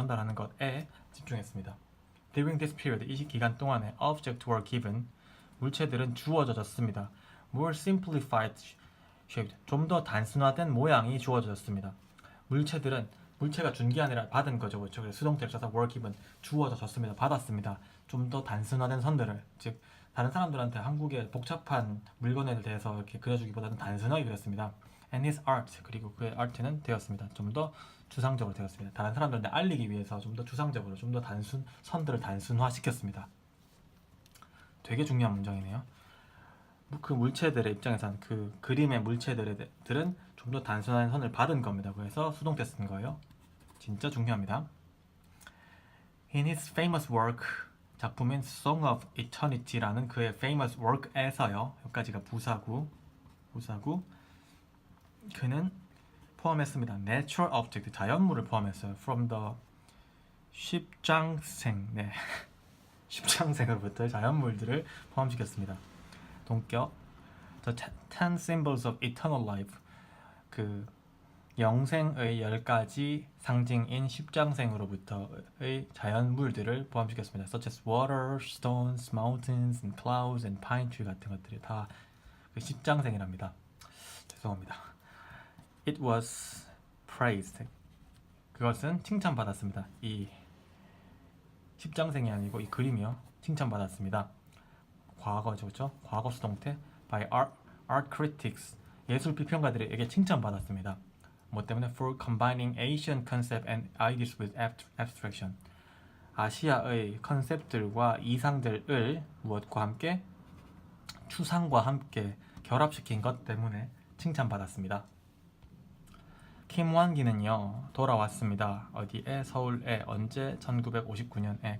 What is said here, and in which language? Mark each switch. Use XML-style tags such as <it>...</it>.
<ko>전달하는 것에 집중했습니다.</ko> <en>During this period,</en> <ko>이 기간 동안에</ko> <en>objects were given,</en> <ko>물체들은 주어졌습니다.</ko> <en>More simplified shape,</en> <ko>좀 더 단순화된 모양이 주어졌습니다. 물체가 준 게 아니라 받은 거죠. 그렇죠? 그래서 수동태를 써서</ko> <en>were given,</en> <ko>주어졌습니다. 받았습니다. 좀 더 단순화된 선들을, 즉 다른 사람들한테 한국의 복잡한 물건에 대해서 이렇게 그려주기보다는 단순하게 그렸습니다.</ko> <en>And his art,</en> <ko>그리고 그의 아트는 되었습니다. 좀 더 추상적으로 되었습니다. 다른 사람들한테 알리기 위해서 좀 더 추상적으로, 좀 더 선들을 단순화시켰습니다. 되게 중요한 문장이네요. 그 물체들의 입장에서는 그 그림의 물체들은 좀 더 단순한 선을 받은 겁니다. 그래서 수동태 쓴 거예요. 진짜 중요합니다.</ko> <en>In his famous work,</en> <ko>작품인 Song of Eternity라는 그의 famous work에서요. 여기까지가 부사구. 그는 포함했습니다.</ko> <en>Natural object,</en> <ko>자연물을 포함했어요.</ko> <en>From the</en> <ko>십장생, 십장생으로부터 자연물들을 포함시켰습니다. 동격,</ko> <en>The 10 symbols of eternal life,</en> <ko>그 영생의 10가지 상징인 십장생으로부터의 자연물들을 포함시켰습니다.</ko> <en>Such as water, stones, mountains, and clouds, and pine tree</en> <ko>같은 것들이 다 그 십장생이랍니다. 죄송합니다.</ko> <en>It was praised.</en> <ko>그것은 칭찬받았습니다. 이 십장생이 아니고 이 그림이요. 칭찬받았습니다. 과거죠, 그렇죠? 과거 수동태</ko> <en>by art critics.</en> <ko>예술 비평가들에게 칭찬받았습니다. 뭐 때문에?</ko> <en>For combining Asian concept and ideas with abstraction.</en> <ko>아시아의 컨셉들과 이상들을 무엇과 함께? 추상과 함께 결합시킨 것 때문에 칭찬받았습니다. 김완기는요 돌아왔습니다. 어디에? 서울에. 언제? 1959년에.</ko>